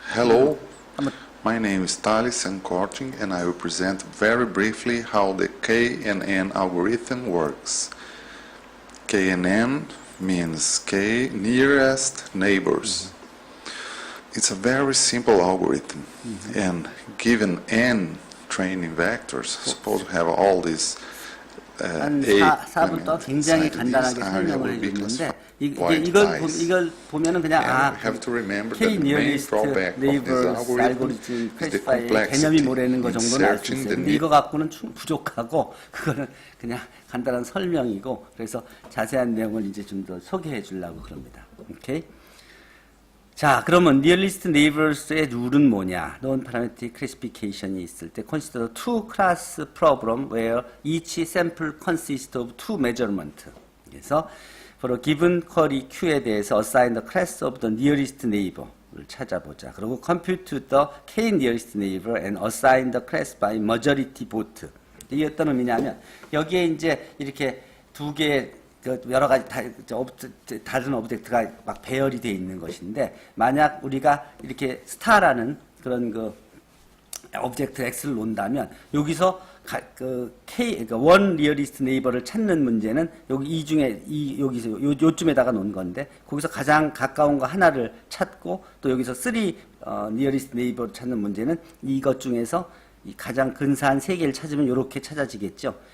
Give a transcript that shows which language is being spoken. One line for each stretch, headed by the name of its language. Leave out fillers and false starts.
English: Hello, my name is Thales Ankorting and I will present very briefly how the KNN algorithm works. KNN means K nearest neighbors. It's a very simple algorithm and given n training vectors, suppose we have all these
Korean: 한 4분 동안 굉장히 간단하게 설명을 해줬는데 이걸 보면은 그냥 K nearest neighbors 알고리즘 클래시파이어의 개념이 뭐라는 거 정도는 알 수 있어요. 근데 이거 갖고는 부족하고 그거는 그냥 간단한 설명이고, 그래서 자세한 내용을 이제 좀 더 소개해 주려고 그럽니다. 오케이? 자, 그러면 nearest neighbors의 룰은 뭐냐?
English: Non-parametric classification이
Korean: 있을 때
English: consider two class problem where each sample consists of two measurements. 그래서 for a given query Q에 대해서 assign the class of the nearest neighbor를
Korean: 찾아보자.
English: 그리고 compute the K nearest neighbor and assign the class by majority vote.
Korean: 이게 어떤 의미냐면 여기에 이제 이렇게 두 개의 여러 가지 다른 오브젝트가 막 배열이 되어 있는 것인데, 만약 우리가 이렇게 스타라는 그런 오브젝트 X를 놓는다면 여기서 그러니까 one nearest neighbor를 찾는 문제는 여기 이 중에 여기서 요쯤에다가 놓은 건데, 거기서 가장 가까운 거 하나를 찾고, 또 여기서 three nearest neighbor를 찾는 문제는 이것 중에서 이 가장 근사한 세 개를 찾으면 이렇게 찾아지겠죠.